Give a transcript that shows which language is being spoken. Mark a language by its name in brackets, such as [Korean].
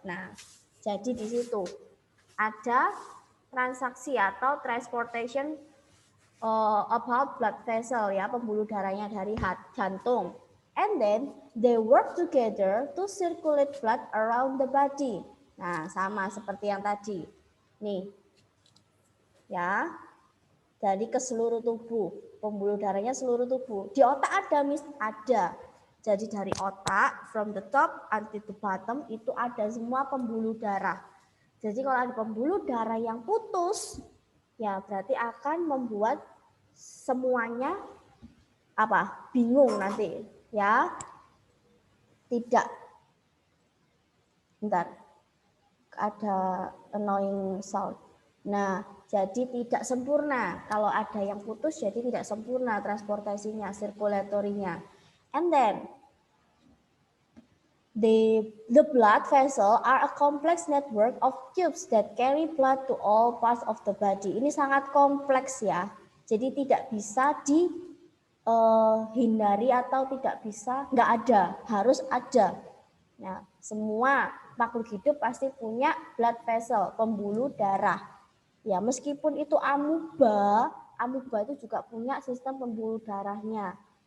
[Indonesian] Nah, jadi di situ ada transaksi atau [English] transportation about blood vessel [Indonesian] ya, pembuluh darahnya dari jantung. [English] And then they work together to circulate blood around the body. [Indonesian] Nah, sama seperti yang tadi. Nih, ya, dari ke seluruh tubuh, pembuluh darahnya seluruh tubuh. Di otak ada, Miss? Ada. Jadi dari otak, [English] from the top until the bottom, [Indonesian] itu ada semua pembuluh darah. Jadi kalau ada pembuluh darah yang putus, ya berarti akan membuat semuanya apa? Bingung nanti, ya. Tidak. Bentar. Ada [English] annoying sound. [Indonesian] Nah, jadi tidak sempurna. Kalau ada yang putus, jadi tidak sempurna transportasinya, sirkulatorinya. [English] And then, the blood vessel are a complex network of tubes that carry blood to all parts of the body. [Indonesian] Ini sangat kompleks ya. Jadi tidak bisa dihindari atau tidak bisa, nggak ada, harus ada. Nah, semua makhluk hidup pasti punya blood vessel, pembuluh darah. Ya, meskipun itu amuba itu juga punya sistem pembuluh darahnya.